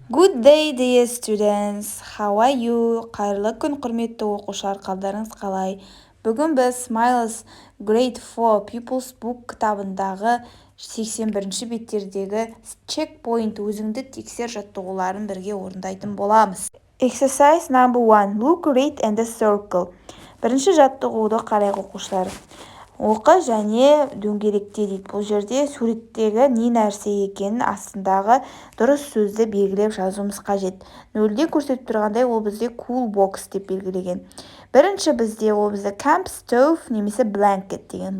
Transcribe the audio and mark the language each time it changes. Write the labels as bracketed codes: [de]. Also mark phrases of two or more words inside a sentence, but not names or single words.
[en] Good day, dear students. How are you? [kk] Қайырлы күн, құрметті оқушылар, қалдарыңыз қалай? Бүгін біз Smiles Grade 4 Pupils Book кітабындағы 81-ші беттердегі checkpoint өзіңді тексер жаттығуларын бірге орындайтын боламыз. [en] Exercise number 1. Look, read and circle. [kk] Бірінші жаттығуды қарайық оқушылар. Оқы және дөңгелекте дейді. Бұл жерде суреттегі не нәрсе екенін астындағы дұрыс сөзді белгілеп жазуымыз қажет. Нөлде көрсетіп тұрғандай ол бізде [en] cool box [kk] деп белгілеген. Бірінші бізде ол бізде [en] camp stove [kk] немесе blanket деген.